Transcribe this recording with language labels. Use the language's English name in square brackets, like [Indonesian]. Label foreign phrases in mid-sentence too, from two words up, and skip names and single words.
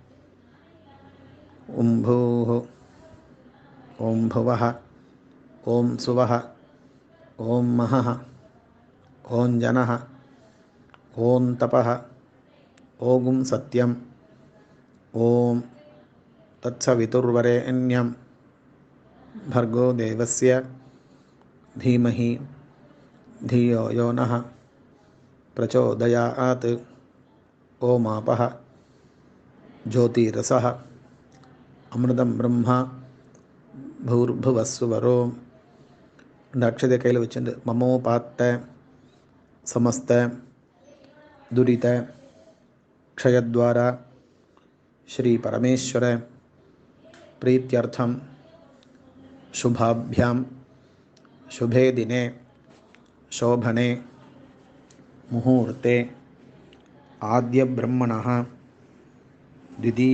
[Sanskrit] ॐ भूः ॐ भुवः ॐ सुवः ॐ महः ॐ जनः ॐ तपः ॐ सत्यम् ॐ तत्सवितुर्वरेण्यं भर्गो देवस्य धीमहि धियो यो नः प्रचोदयात्. ओमापः ज्योतिरसः अमृतं ब्रह्म भूर्भुवस्सुवरो. [Tamil] இந்த அக்ஷதை கையில் வச்சுட்டு [Sanskrit] ममोपात्त समस्त दुरित क्षयद्वारा श्री परमेश्वर प्रीत्यर्थम शुभाभ्याम शुभे दिने शोभने मुहूर्ते आद्य ब्रह्मणः द्वितीय